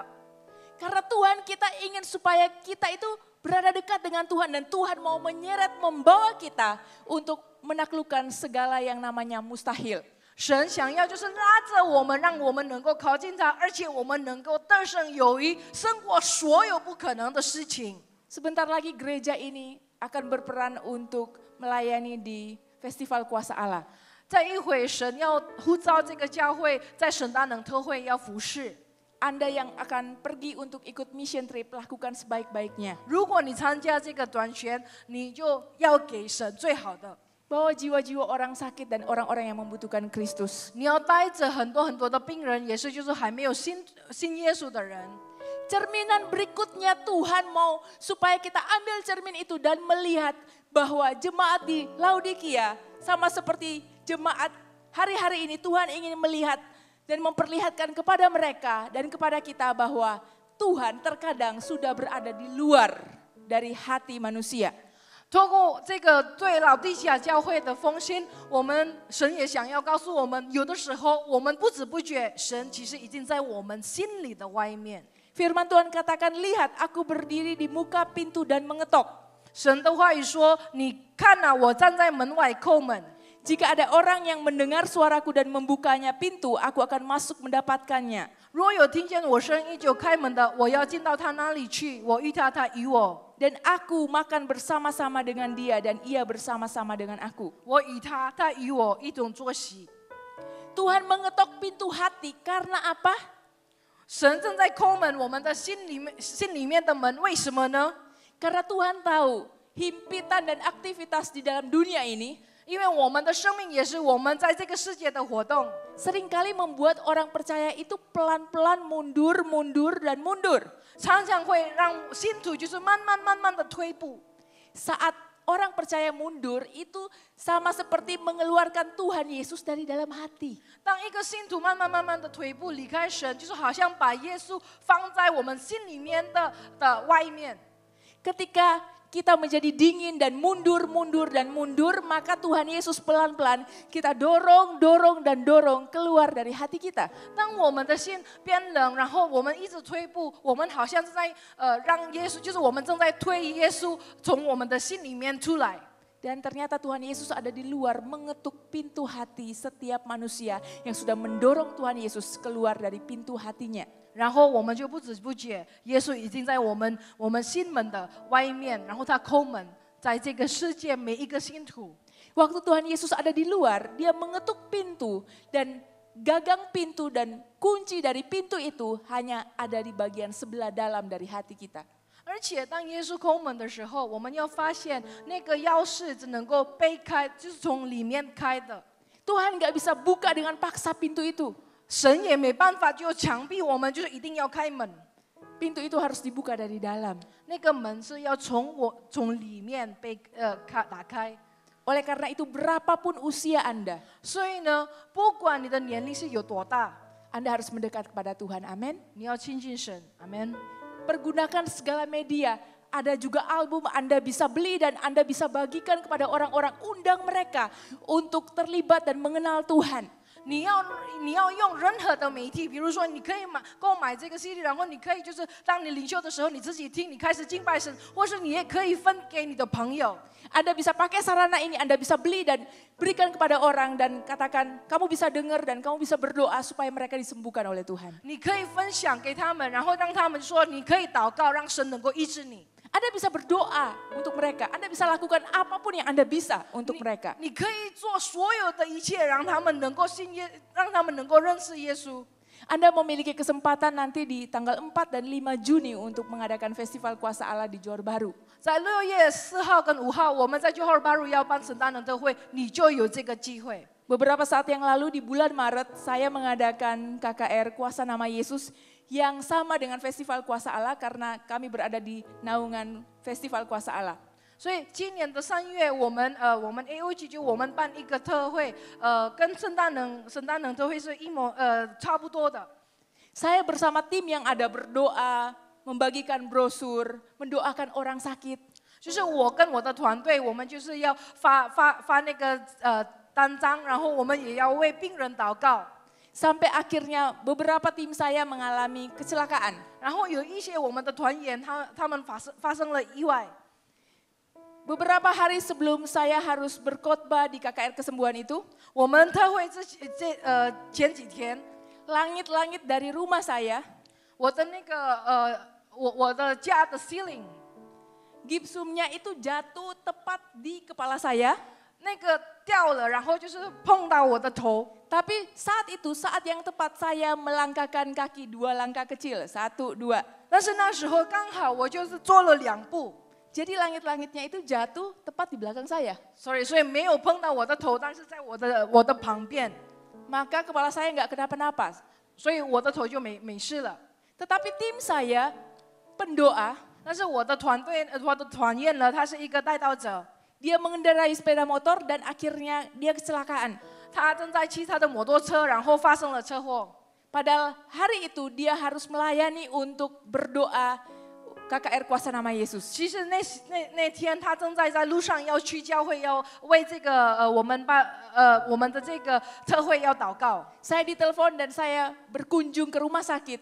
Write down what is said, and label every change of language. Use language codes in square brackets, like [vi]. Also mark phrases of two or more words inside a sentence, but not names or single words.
[id] Karena Tuhan kita ingin supaya kita itu berada dekat dengan Tuhan dan Tuhan mau menyeret membawa kita untuk menaklukkan segala yang namanya mustahil. [zh] 神想要就是拉着我们，让我们能够靠近他，而且我们能够得胜有余，胜过所有不可能的事情。 [id] Sebentar lagi gereja ini akan berperan untuk melayani di Festival Kuasa Allah. [zh] 在一会，神要呼召这个教会在神大能特会要服侍。 [id] Anda yang akan pergi untuk ikut [en] mission trip, [id] lakukan sebaik-baiknya. [zh] 如果你参加这个短宣，你就要给神最好的。 [id] Bawa jiwa-jiwa orang sakit dan orang-orang yang membutuhkan Kristus. [zh] 你要带着很多的病人，也是就是还没有信耶稣的人。 [id] Cerminan berikutnya Tuhan mau supaya kita ambil cermin itu dan melihat bahwa jemaat di Laodikia sama seperti jemaat hari-hari ini Tuhan ingin melihat dan memperlihatkan kepada mereka dan kepada kita bahwa Tuhan terkadang sudah berada di luar dari hati manusia. [zh] 透过这个对老地下教会的封信，神也想要告诉我们，有的时候我们不知不觉，神其实已经在我们心里的外面。 [id] Firman Tuhan katakan, lihat aku berdiri di muka pintu dan mengetok. [zh] 神的话语说，你看啊，我站在门外叩门。 [id] Jika ada orang yang mendengar suaraku dan membukanya pintu, aku akan masuk mendapatkannya. [zh] 若有听见我声音就开门的，我要进到他那里去，我遇他，他与我。 [id] Dan aku makan bersama-sama dengan dia dan ia bersama-sama dengan aku. [zh] 我与他，他与我一同坐席。 [id] Tuhan mengetok pintu hati karena apa? [zh] 神正在叩门我们的心里面的门，为什么呢？ [id] Karena Tuhan tahu himpitan dan aktivitas di dalam dunia ini [zh] 因为我们的生命也是我们在这个世界的活动， [id] seringkali membuat orang percaya itu pelan-pelan mundur, dan mundur. [zh] 常常会让信徒就是慢慢的退步。 [id] Saat orang percaya mundur itu sama seperti mengeluarkan Tuhan Yesus dari dalam hati. [zh] 当一个信徒慢慢的退步离开神，就是好像把耶稣放在我们心里面的外面。 [id] Ketika kita menjadi dingin dan mundur, maka Tuhan Yesus pelan-pelan kita dorong keluar dari hati kita. [zh] 当我们的心变冷，然后我们一直退步，我们好像是在让耶稣，就是我们正在推耶稣从我们的心里面出来。 [id] Dan ternyata Tuhan Yesus ada di luar mengetuk pintu hati setiap manusia yang sudah mendorong Tuhan Yesus keluar dari pintu hatinya. [zh] 然后我们就不知不觉，耶稣已经在我们心门的外面，然后他叩门，在这个世界每一个信徒。 [id] Waktu Tuhan Yesus ada di luar, dia mengetuk pintu dan gagang pintu dan kunci dari pintu itu hanya ada di bagian sebelah dalam dari hati kita. [zh] 而且当耶稣叩门的时候，我们要发现那个钥匙只能够被开，就是从里面开的。 [id] Tuhan gak bisa buka dengan paksa pintu itu. [zh] 神也没办法就强逼我们，就是一定要开门。 [id] Pintu itu harus dibuka dari dalam. [zh] 那个门是要从里面被打开。 [id] Oleh karena itu berapapun usia Anda, [zh] 所以呢，不管你的年龄是有多大， [id] Anda harus mendekat kepada Tuhan. Amin. [zh] 你要亲近神，阿门。 [id] Pergunakan segala media. Ada juga album Anda bisa beli dan Anda bisa bagikan kepada orang-orang. Undang mereka untuk terlibat dan mengenal Tuhan. [zh] 你要用任何的媒体，比如说你可以购买这个 CD， 然后你可以就是当你领袖的时候你自己听，你开始敬拜神，或是你也可以分给你的朋友。 [id] Anda bisa pakai sarana ini, Anda bisa beli dan berikan kepada orang dan katakan kamu bisa dengar dan kamu bisa berdoa supaya mereka disembuhkan oleh Tuhan. [zh] 你可以分享给他们，然后让他们说你可以祷告，让神能够医治你。 [id] Anda bisa berdoa untuk mereka, Anda bisa lakukan apapun yang Anda bisa untuk mereka. [zh] 你可以做所有的一切，让他们能够信耶，让他们能够认识耶稣。 [id] Anda memiliki kesempatan nanti di tanggal 4 dan 5 Juni untuk mengadakan Festival Kuasa Allah di Johor Bahru. [zh] 在6月4号跟5号，我们在 Johor Bahru 要办圣诞人特会，你就有这个机会。 [id] Beberapa saat yang lalu di bulan Maret saya mengadakan KKR Kuasa Nama Yesus yang sama dengan Festival Kuasa Allah karena kami berada di naungan Festival Kuasa Allah. [zh] 所以今年的3月，我们 AOG 就我们办一个特会，跟圣诞人特会是差不多的。 [id] Saya bersama tim yang ada berdoa, membagikan brosur, mendoakan orang sakit. [zh] 就是我跟我的团队，我们就是要发那个单张，然后我们也要为病人祷告。 [id] Sampai akhirnya beberapa tim saya mengalami kecelakaan. [zh] 然后有一些我们的团员，他们发生了意外。 [id] Beberapa hari sebelum saya harus berkhotbah di KKR Kesembuhan itu, [zh] 我们特会前几天， [id] langit-langit dari rumah saya, [zh] 我的那个我的家的 ceiling， [id] gipsumnya itu jatuh tepat di kepala saya. [zh] 那个掉了，然后就是碰到我的头。 [id] Tapi saat yang tepat saya melangkahkan kaki 2 langkah kecil, 1, 2. [zh] 但是那时候刚好我就是做了2步。 [id] Jadi langit-langitnya itu jatuh tepat di belakang saya. [zh] 所以没有碰到我的头，但是在我的旁边， [id] Maka kepala saya nggak kenapa-napa. [zh] 所以我的头就没事了。 [id] Tetapi tim saya, pendoa, [zh] 但是我的团员呢，他是一个带道者， [id] dia mengendarai sepeda motor dan akhirnya dia kecelakaan. [zh] 他正在骑他的摩托车，然后发生了车祸。 [id] Padahal hari itu dia harus melayani untuk berdoa KKR Kuasa Nama Yesus. [zh] 其实那天他正在路上要去教会，要为这个我们的这个特会要祷告。 [id] Saya ditelepon dan saya berkunjung ke rumah sakit.